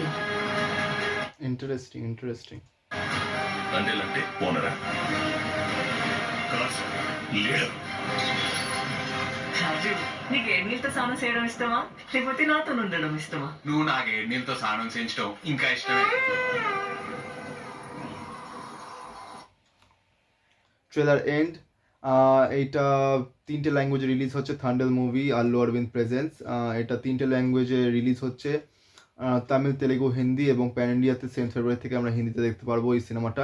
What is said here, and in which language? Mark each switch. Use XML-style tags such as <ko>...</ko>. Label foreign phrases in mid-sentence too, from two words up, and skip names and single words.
<te>ఇంట్రెస్టింగ్. తండ్రిలంటే ఓనరా లీడర్. రాజు, నీకు ఎన్నీళ్ళతో స్నానం చేయడం ఇష్టమా, లేకపోతే నాతో ఉండడం ఇష్టమా? నువ్వు నాకు ఎన్నీళ్ళతో స్నానం చేయించడం ఇంకా ఇష్టమే.</te> <en>trailer end.</en> <bn>এটা 3টে ল্যাঙ্গুয়েজে রিলিজ হচ্ছে। থান্ডেল মুভি, আল্লু অরবিন্দ প্রেজেন্স। এটা 3টে ল্যাঙ্গুয়েজে রিলিজ হচ্ছে, তামিল, তেলেগু, হিন্দি, এবং প্যান ইন্ডিয়াতে 7 ফেব্রুয়ারি থেকে আমরা হিন্দিতে দেখতে পারবো এই সিনেমাটা।</bn>